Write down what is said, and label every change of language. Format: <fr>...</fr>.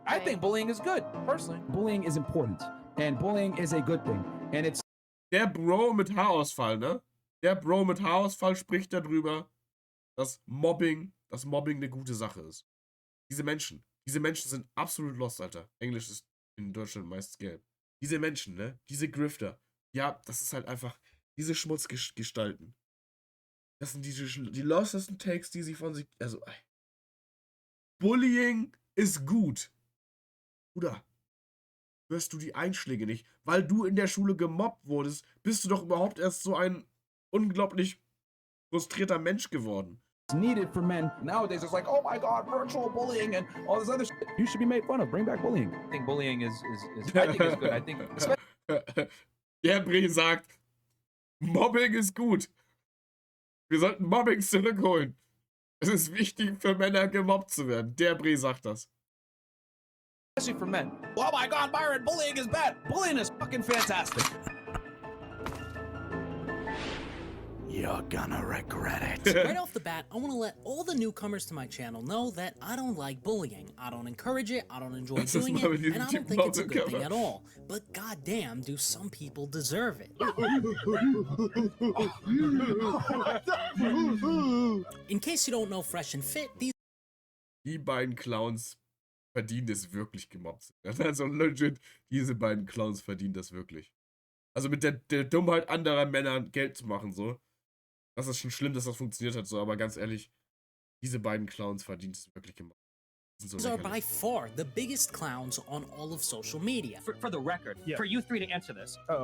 <en>I think bullying is good, personally. Bullying is important. And bullying is a good thing. And it's...</en> <de>Der Bro mit Haarausfall, ne? Der Bro mit Haarausfall spricht darüber, dass Mobbing eine gute Sache ist. Diese Menschen sind absolut lost, Alter. Englisch ist in Deutschland meistens gelb. Diese Menschen, ne? Diese Grifter. Ja, das ist halt einfach diese Schmutzgestalten. Das sind die lostesten Takes, die sie von sich... Also, Bullying ist gut. Bruder, hörst du die Einschläge nicht? Weil du in der Schule gemobbt wurdest, bist du doch überhaupt erst so ein unglaublich frustrierter Mensch geworden.</de> <en>needed for men. Nowadays, it's like, oh my God, virtual bullying and all this other shit. You should be made fun of. Bring back bullying. I think bullying is I think it's good. I think...</en> <de>Der Bre sagt, Mobbing ist gut. Wir sollten Mobbing zurückholen. Es ist wichtig für Männer, gemobbt zu werden. Der Bre sagt das.</de> <en>Especially for men. Oh my God, Byron, bullying is bad. Bullying is fucking fantastic. You're gonna regret it. Right off the bat, I want to let all the newcomers to my channel know that I don't like bullying. I don't encourage it, I don't enjoy doing it, and I don't think it's a good thing at all. But goddamn, do some people deserve it. In case you don't know Fresh and Fit,</en> <de>Die beiden Clowns verdienen es wirklich, gemobbt zu werden. Also legit, diese beiden Clowns verdienen das wirklich. Also mit der Dummheit anderer Männer Geld zu machen, so. Das ist schon schlimm, dass das funktioniert hat, so, aber ganz ehrlich, diese beiden Clowns verdienen es wirklich gemacht.</de> <en>So these are by far the biggest clowns on all of social media. For the record, for you three to answer this.</en>